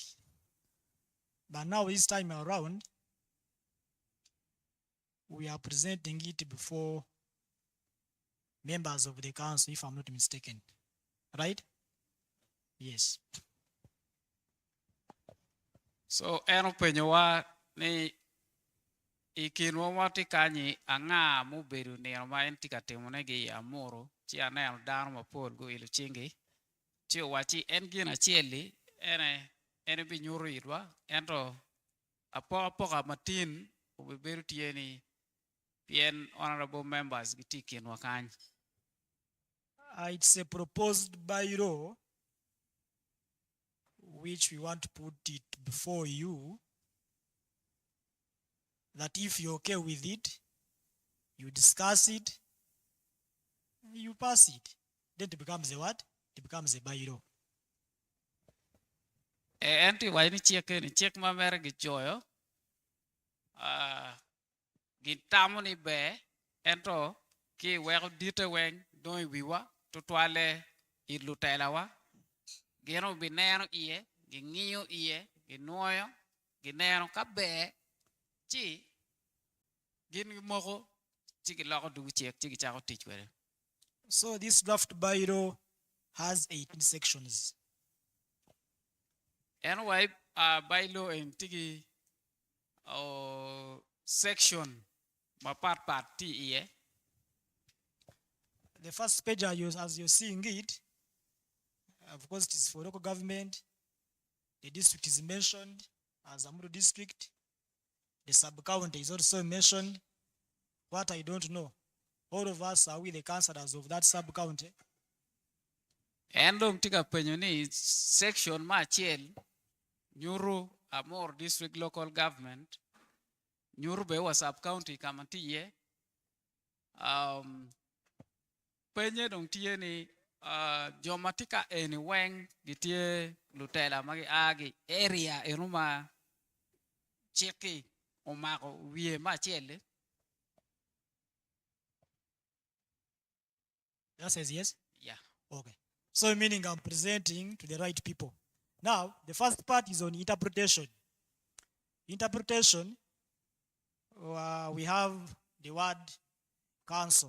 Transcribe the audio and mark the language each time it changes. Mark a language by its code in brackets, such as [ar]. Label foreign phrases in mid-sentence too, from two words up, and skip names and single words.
[en] But now this time around, we are presenting it before members of the council, if I'm not mistaken. Right? Yes. [ach] So eno penyo wa ni ikinwa wati kanyi anga muberu ni ma entika temone gi Amuru chi anel dano mapol go ilu chingi chi wachi en gina chieli ene bi nyuru idwa ento apoka matin uberu tieni pien [en] honorable members [ach] gitikin wakany. [en] It's a proposed bylaw which we want to put it before you, that if you're okay with it, you discuss it, you pass it. Then it becomes a what? It becomes a bylaw. [ach] Enti waini check ma mere gichoyo. Gitamu ni be ento ki wego dite weng doi wiwa tutwale idlutela wa. Gino binero iye, gingiyo iye, ginuoyo, ginero kabe, chi, gin moko, chiki loko dugu chek, chiki chako tichwere. [en] So this draft bylaw has 18 sections. Anyway, bylaw [ach] in tiki section, ma part ti iye. [en] The first page, as you're seeing it, of course, it is for local government. The district is mentioned as Amuru district. The sub-county is also mentioned. What I don't know, all of us are we the councillors of that sub-county. [ach] Endong tika penyoni section ma chiel Nyuru Amuru [en] district local government. [ach] Nyuru bewa sub-county kamantiye. Penye dong tiye ni jomatika eni weng gitie lutela magi agi area enuma cheki omako wie ma chiele. [en] That says yes? Yeah. Okay. So meaning I'm presenting to the right people. Now, the first part is on interpretation. Interpretation, we have the word council.